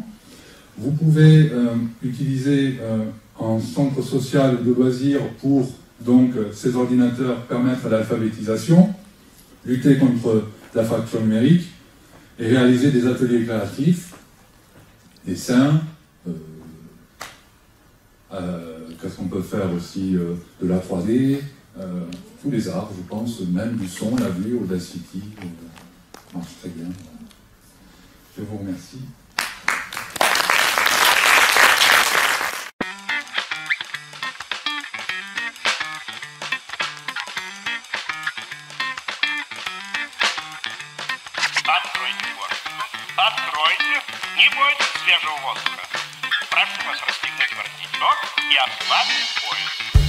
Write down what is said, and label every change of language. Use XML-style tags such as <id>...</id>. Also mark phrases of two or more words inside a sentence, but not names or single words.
<fr>Vous pouvez utiliser un centre social de loisirs pour donc ces ordinateurs permettre l'alphabétisation, lutter contre la fracture numérique et réaliser des ateliers créatifs, dessins, qu'est-ce qu'on peut faire aussi de la 3D, tous les arts, je pense, même du son, la vue, Audacity, marche très bien. Je vous remercie.</fr> <ru>Откройте форточку. Откройте. Не бойтесь свежего воздуха. Прошу вас расстегнуть воротничок и ослабить пояс.</ru>